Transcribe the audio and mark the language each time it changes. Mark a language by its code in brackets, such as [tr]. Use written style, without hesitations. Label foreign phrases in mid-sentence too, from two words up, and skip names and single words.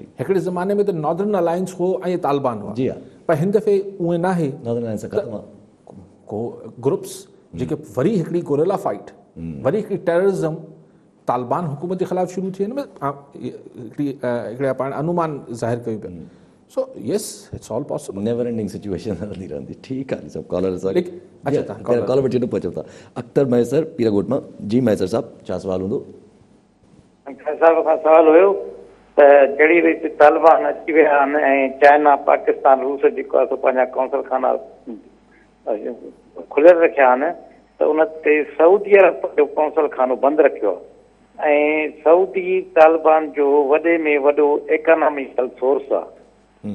[sd] हिकिड़े ज़माने में त नॉर्दर्न अलायंस हो ऐं तालिबान हुआ, पर हिन दफ़े उहे न आहे। को ग्रुप्स जेके वरी हिकिड़ी [en] guerrilla fight, [sd] वरी हिकिड़ी टेररिज़म तालिबान हुकूमत जे ख़िलाफ़ु शुरू थी वञे, हिकिड़े पाण अनुमान ज़ाहिर कयूं पिया। [en] so yes it's all possible, never ending situation [sd] हलंदी रहंदी। ठीकु आहे सभु [en] caller caller [sd] वठी न पहुचूं था। अख्तर मैसर पीरागोट मां। जी मैसर साहब छा सवाल हूंदो? साहिब खां सवाल हुयो त जहिड़ी रीति तालिबान अची विया आहिनि ऐं चाइना पाकिस्तान रूस जेको आहे पंहिंजा कौंसल खाना खुलियल रखिया आहिनि, त उन ते सऊदी अरब जो कौंसल खानो बंदि रखियो आहे ऐं सऊदी तालिबान जो वॾे में वॾो [en] economical source [sd] आहे।